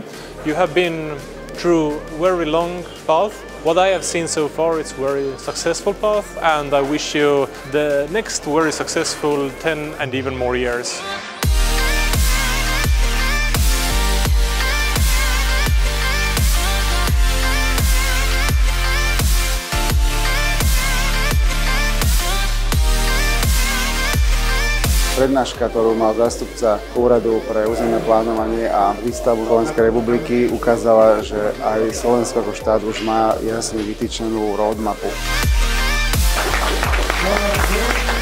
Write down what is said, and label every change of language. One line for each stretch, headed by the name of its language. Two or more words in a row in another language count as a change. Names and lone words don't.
English: You have been through a very long path. What I have seen so far is a very successful path, and I wish you the next very successful 10 and even more years.
Slovak: Prednáška, ktorú mal zástupca Úradu pre územné plánovanie a výstavbu Slovenskej republiky, ukázala, že aj Slovensko ako štát už má jasne vytýčenú roadmapu.